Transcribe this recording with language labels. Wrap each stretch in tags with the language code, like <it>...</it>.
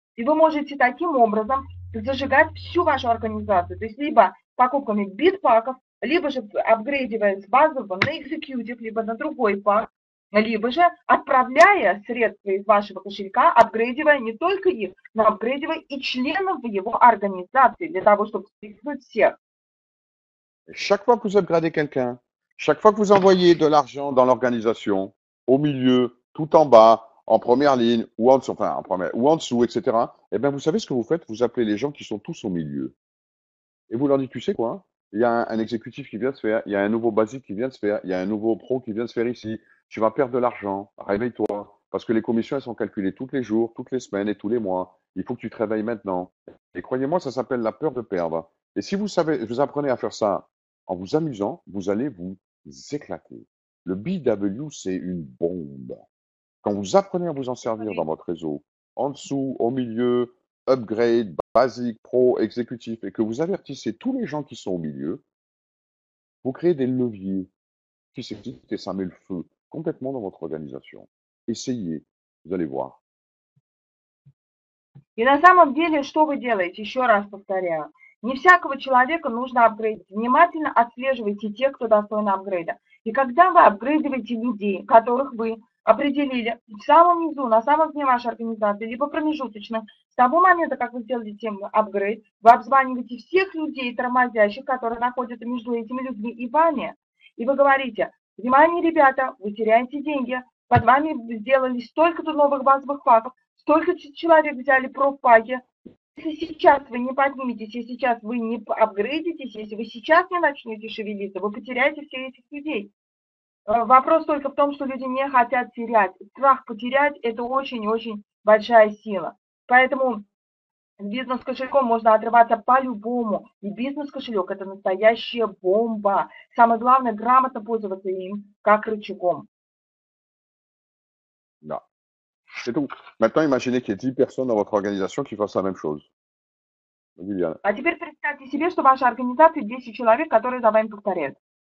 <ru>И вы можете таким образом зажигать всю вашу организацию, то есть либо покупками битпаков, либо же апгрейдивая с базового на экзекьютив, либо на другой пак, либо же отправляя средства из вашего кошелька, апгрейдивая не только их, но апгрейдивая и членов его организации, для того, чтобы присутствовать всех.</ru> <fr>Chaque fois que vous upgradez quelqu'un, chaque fois que vous envoyez de l'argent dans l'organisation, au milieu, tout en bas, en première ligne, ou en dessous, enfin, ou en dessous, etc., eh bien, vous savez ce que vous faites? Vous appelez les gens qui sont tous au milieu. Et vous leur dites, tu sais quoi? Il y a un exécutif qui vient de se faire, il y a un nouveau basique qui vient de se faire, il y a un nouveau pro qui vient de se faire ici. Tu vas perdre de l'argent. Réveille-toi. Parce que les commissions, elles sont calculées tous les jours, toutes les semaines et tous les mois. Il faut que tu te réveilles maintenant. Et croyez-moi, ça s'appelle la peur de perdre. Et si vous apprenez à faire ça en vous amusant, vous allez vous éclater. Le BW, c'est une bombe. Quand vous apprenez à vous en servir dans votre réseau, en dessous, au milieu, upgrade, basique, pro, exécutif, et que vous avertissez tous les gens qui sont au milieu, vous créez des leviers qui s'excitent et ça met le feu complètement dans votre organisation. Essayez, vous allez voir.</fr> <ru>И на самом деле, что вы делаете? Еще раз повторяю. Не всякого человека нужно апгрейдить. Внимательно отслеживайте тех, кто достоин апгрейда. И когда вы апгрейдиваете людей, которых вы определили в самом низу, на самом дне вашей организации, либо промежуточно, с того момента, как вы сделали тем апгрейд, вы обзваниваете всех людей тормозящих, которые находятся между этими людьми и вами. И вы говорите: внимание, ребята, вы теряете деньги, под вами сделали столько-то новых базовых паков, столько человек взяли профпаки. Если сейчас вы не подниметесь, если сейчас вы не апгрейдитесь, если вы сейчас не начнете шевелиться, вы потеряете всех этих людей. Вопрос только в том, что люди не хотят терять. Страх потерять – это очень-очень большая сила. Поэтому с бизнес-кошельком можно отрываться по-любому. И бизнес-кошелек – это настоящая бомба. Самое главное – грамотно пользоваться им как рычагом.</ru> <fr>Non. C'est tout. Maintenant, imaginez qu'il y ait 10 personnes dans votre organisation qui fassent la même chose. Vas-y, Viviane.</fr> <ru>А теперь представьте себе, что в вашей организации 10 человек, которые за вами повторяют.</ru>